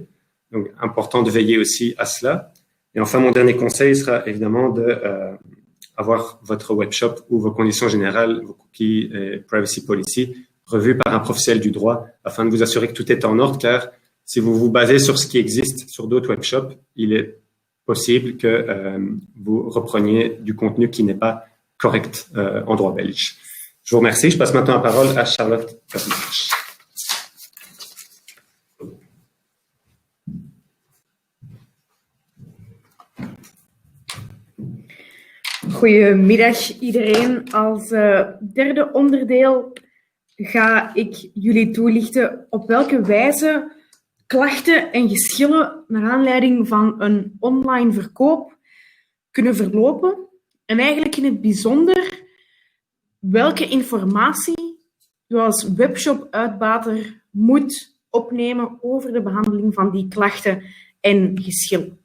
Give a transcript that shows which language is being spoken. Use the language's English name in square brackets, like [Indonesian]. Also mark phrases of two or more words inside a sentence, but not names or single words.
[French] Donc, important de veiller aussi à cela. Et enfin, mon dernier conseil sera évidemment avoir votre webshop ou vos conditions générales, vos cookies et [English] privacy policy [French] revus par un professionnel du droit afin de vous assurer que tout est en ordre, car si vous vous basez sur ce qui existe sur d'autres webshops, il est possible que vous repreniez du contenu qui n'est pas correct en droit belge. Je vous remercie. Je passe maintenant la parole à Charlotte Kazmarch. [Dutch] Goedemiddag iedereen. Als derde onderdeel ga ik jullie toelichten op welke wijze klachten en geschillen naar aanleiding van een online verkoop kunnen verlopen en eigenlijk in het bijzonder welke informatie u als webshop-uitbater moet opnemen over de behandeling van die klachten en geschillen.